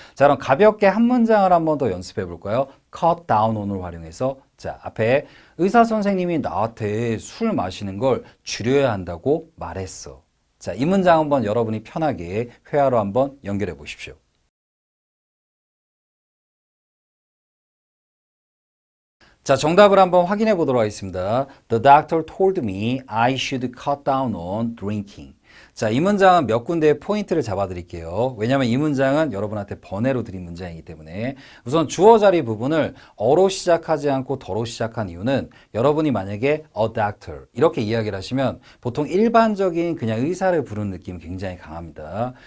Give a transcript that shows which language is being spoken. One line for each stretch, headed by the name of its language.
Korean: 자, 그럼 가볍게 한 문장을 한번 더 연습해 볼까요? cut down on을 활용해서 자, 앞에 의사 선생님이 나한테 술 마시는 걸 줄여야 한다고 말했어. 자, 이 문장 한번 여러분이 편하게 회화로 한번 연결해 보십시오. 자, 정답을 한번 확인해 보도록 하겠습니다.
English: The doctor told me I should cut down on drinking.
Korean: 자, 이 문장은 몇 군데의 포인트를 잡아드릴게요. 왜냐하면 이 문장은 여러분한테 번외로 드린 문장이기 때문에 우선 주어 자리 부분을 어로 시작하지 않고 더로 시작한 이유는 여러분이 만약에 a doctor 이렇게 이야기를 하시면 보통 일반적인 그냥 의사를 부르는 느낌이 굉장히 강합니다.